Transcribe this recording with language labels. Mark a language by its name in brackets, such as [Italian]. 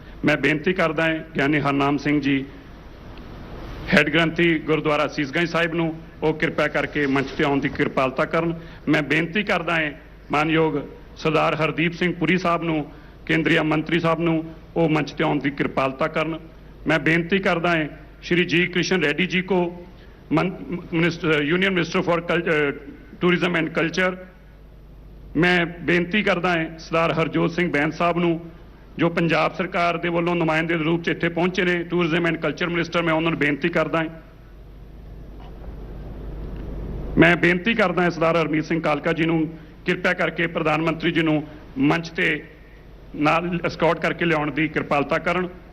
[Punjabi] ਮੈਂ ਬੇਨਤੀ ਕਰਦਾ ਹਾਂ ਗਿਆਨੀ ਹਰਨਾਮ ਸਿੰਘ ਜੀ ਹੈੱਡ ਗ੍ਰੰਥੀ ਗੁਰਦੁਆਰਾ ਸੀਸਗੰਜ ਸਾਹਿਬ ਨੂੰ, ਉਹ ਕਿਰਪਾ ਕਰਕੇ ਮੰਚ ਤੇ ਆਉਣ ਦੀ ਕਿਰਪਾਲਤਾ ਕਰਨ। ਮੈਂ ਬੇਨਤੀ ਕਰਦਾ ਹਾਂ ਮਾਨਯੋਗ ਸਰਦਾਰ ਹਰਦੀਪ ਸਿੰਘ ਪੁਰੀ ਸਾਹਿਬ ਨੂੰ, ਕੇਂਦਰੀ ਮੰਤਰੀ ਸਾਹਿਬ ਨੂੰ, ਉਹ ਮੰਚ ਤੇ ਆਉਣ ਦੀ ਕਿਰਪਾਲਤਾ ਕਰਨ। [Hindi] मैं बेनती करता है श्री जी कृष्ण रेड्डी जी को, union minister for tourism and culture. मैं बेनती करता है [Punjabi] सरदार हरजोत सिंह बैंस साहब ਨੂੰ, जो पंजाब सरकार ਦੇ ਵੱਲੋਂ ਨੁਮਾਇੰਦੇ ਦੇ ਰੂਪ 'ਚ ਇੱਥੇ ਪਹੁੰਚੇ ਨੇ, ਟੂਰਿਜ਼ਮ ਐਂਡ ਕਲਚਰ ਮਿਨਿਸਟਰ। ਮੈਂ ਉਹਨਾਂ ਨੂੰ ਬੇਨਤੀ ਕਰਦਾ ਹਾਂ। ਮੈਂ ਬੇਨਤੀ ਕਰਦਾ ਹਾਂ ਸਰਦਾਰ ਹਰਮੀਤ ਸਿੰਘ ਕਾਲਕਾ ਜੀ ਨੂੰ ਕਿਰਪਾ ਕਰਕੇ ਪ੍ਰਧਾਨ ਮੰਤਰੀ ਜੀ ਨੂੰ ਮੰਚ ਤੇ ਨਾਲ ਐਸਕੌਰਟ ਕਰਕੇ ਲਿਆਉਣ ਦੀ ਕਿਰਪਾਲਤਾ ਕਰਨ।